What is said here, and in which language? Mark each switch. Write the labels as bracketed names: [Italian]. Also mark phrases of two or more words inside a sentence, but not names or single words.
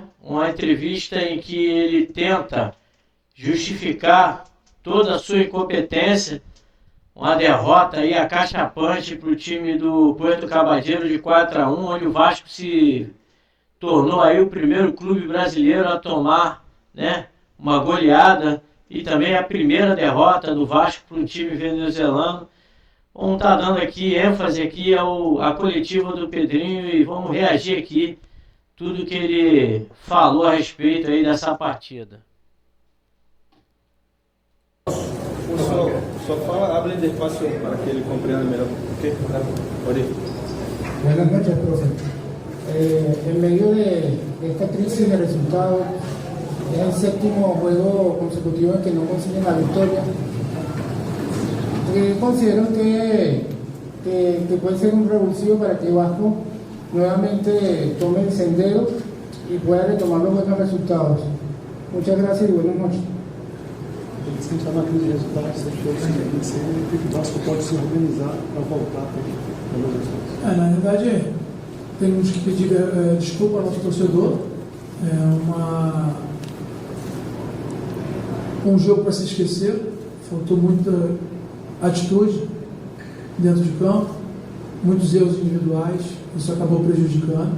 [Portuguese] Uma entrevista em que ele tenta justificar toda a sua incompetência, uma derrota aí acachapante para o time do Puerto Cabadeiro de 4-1, onde o Vasco se tornou aí o primeiro clube brasileiro a tomar, né, uma goleada e também a primeira derrota do Vasco para um time venezuelano. Vamos estar dando aqui ênfase aqui à coletiva do Pedrinho e vamos reagir aqui tudo que ele falou a respeito aí dessa partida. Só fala, [Spanish] hablen despacio para que [Portuguese] ele compreenda melhor. [Spanish] ¿Okay? Buenas noches, profe. En medio de esta crisis de resultados, es el séptimo juego consecutivo en que no consiguen la victoria. Considero que puede ser un revulsivo para que Vasco nuevamente tome el sendero y pueda retomar los buenos resultados. Muchas gracias y buenas noches. [Portuguese] Eles têm que estar na crise de resultados, você achou que o Vasco pode se organizar para voltar para os resultados? Na verdade, temos que pedir desculpa ao nosso torcedor. Um jogo para se esquecer, faltou muita atitude dentro de campo, muitos erros individuais, isso acabou prejudicando.